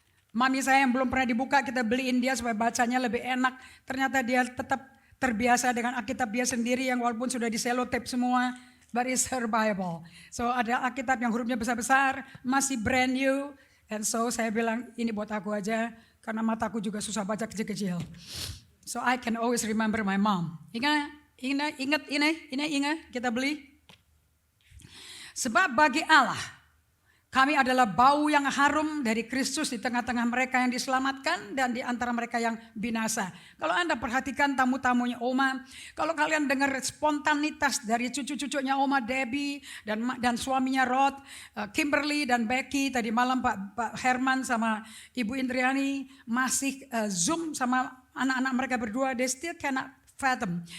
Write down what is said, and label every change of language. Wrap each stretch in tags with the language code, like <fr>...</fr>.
<id>Mami saya yang belum pernah dibuka, kita beliin dia supaya bacanya lebih enak. Ternyata dia tetap terbiasa dengan Alkitab dia sendiri yang walaupun sudah di selotip semua,</id> <en>but it's her Bible.</en> <id>So ada Alkitab yang hurufnya besar-besar, masih</id> <en>brand new.</en> <id>And so saya bilang ini buat aku aja, karena mataku juga susah baca kecil-kecil.</id> <en>So I can always remember my mom.</en> <id>Ingat ini kita beli. Sebab bagi Allah, kami adalah bau yang harum dari Kristus di tengah-tengah mereka yang diselamatkan dan di antara mereka yang binasa. Kalau Anda perhatikan tamu-tamunya Oma, kalau kalian dengar spontanitas dari cucu-cucunya Oma, Debbie dan suaminya Rod, Kimberly dan Becky, tadi malam Pak Herman sama Ibu Indriani masih Zoom sama anak-anak mereka berdua,</id> <en>they still cannot fathom.</en>